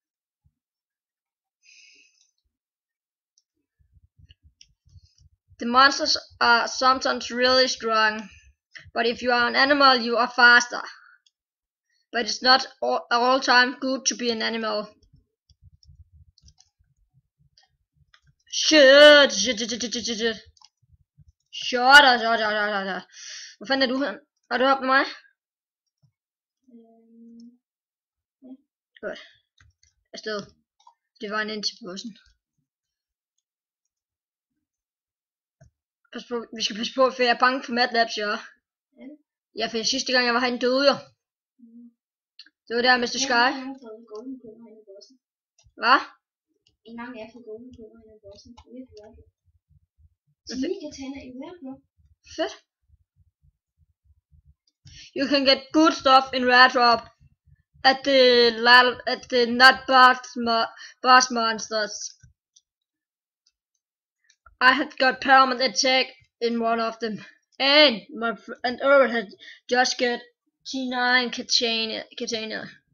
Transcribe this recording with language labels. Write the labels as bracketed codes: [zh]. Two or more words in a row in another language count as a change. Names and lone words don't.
[en] The monsters are sometimes really strong, but if you are an animal, you are faster. But it's not all time good to be an animal. Shut. [da] Hvor fanden er du hen? Er du oppe med mig? Godt. Afsted. Det var en ind til bussen. Pas på, vi skal passe på, for jeg er bange for MATLABs, ja. Ja, for sidste gang jeg var herinde døde jeg. Det var der Mr. Sky. Hvad? En gang jeg fik golden på en af bossen. Det er virkelig godt. Så vi kan tænde i hver blok. Fedt. [en] You can get good stuff in Rare Drop at the not boss monsters. I had got permanent attack in one of them, and Irwin had just got T9 Katana.